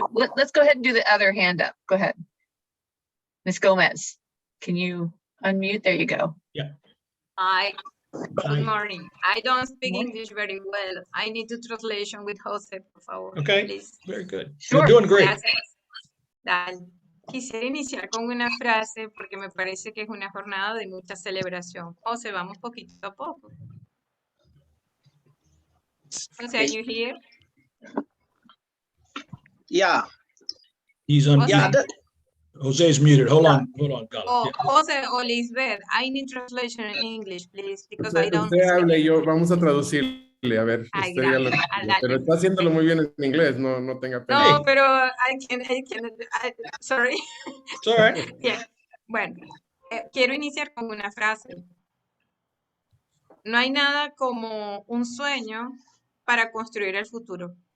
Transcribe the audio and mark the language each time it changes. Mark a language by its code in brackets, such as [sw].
[en] Let's go ahead and do the other hand up. Go ahead. Ms. Gomez, can you unmute? There you go. Yeah. Hi. Good morning. I don't speak English very well. I need to translation with Jose, [es] por favor. [en] Okay, please. Very good. Sure. You're doing great. [es] Gracias. Dale. Quisiera iniciar con una frase porque me parece que es una jornada de mucha celebración. José, vamos poquito a poco. [en] José, are you here? Yeah. He's on. Yeah. Jose's muted. Hold on, Gala. Oh, Yeah. José or Lisbeth, I need translation in English, please, because I don't speak. [es] Vamos a traducirle, a ver. Ay, Usted ya lo, pero está haciéndolo muy bien en inglés, no tenga pena. No, pero [en] sorry. It's all right. Yeah. [es] Bueno, quiero iniciar con una frase. No hay nada como un sueño para construir el futuro.